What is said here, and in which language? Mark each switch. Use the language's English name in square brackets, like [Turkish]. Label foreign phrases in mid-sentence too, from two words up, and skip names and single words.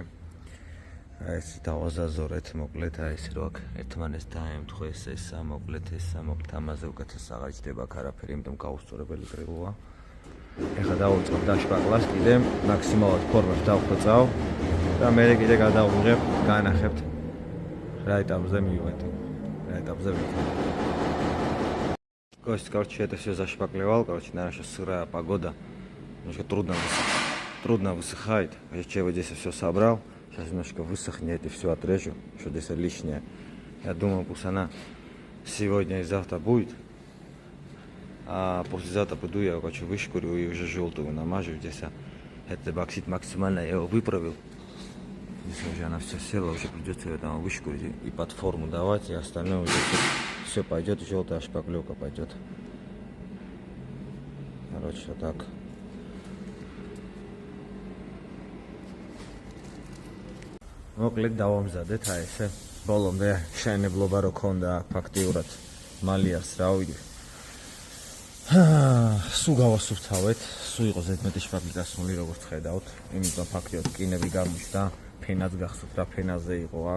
[Georgian] ეს დავაზაზორეთ, მოკლედ აი ეს რო აქ ერთმანეს დაემთხვეს ესა, მოკლედ ამაზე უკეთეს აღარ ჯდება აქ არაფერი, იმიტომ გაუსწორებელი კრილოა. ეხლა დავუწყებ დაშპაკლას კიდე მაქსიმალურად ფორმებს დავხვეწავ და მე კიდე გადავიღებ, განახებთ რა ეტაპზე მივედი. [Russian] Короче, это все зашпаклевал, короче, наша сырая погода. Немножко трудно высыхает. Я вот здесь все собрал. Сейчас немножко высохнет и все отрежу, что здесь лишнее. Я думаю, пусть она сегодня и завтра будет. А послезавтра пойду, я, короче, вышкурю и уже желтую намажу здесь. Это боксит максимально, я его выправил. Если уже она все села, уже придется ее там вышкурить и под форму давать, и остальное уже все пойдет, желтая шпаклевка пойдет. Короче, вот так. [Georgian] მოკლედ დავამზადეთ აი ესე ბოლომდე შენებლობა რო ქონდა ფაქტიურად მალიას რავი სულ გავასუფთავეთ სულ იყო ზედმეტი შპაკლი გასული როგორც ხედავთ იმიტომ ფაქტიურად კინები გამოჩნდა ფენაც გახსოვთ რა ფენაზე იყო აქ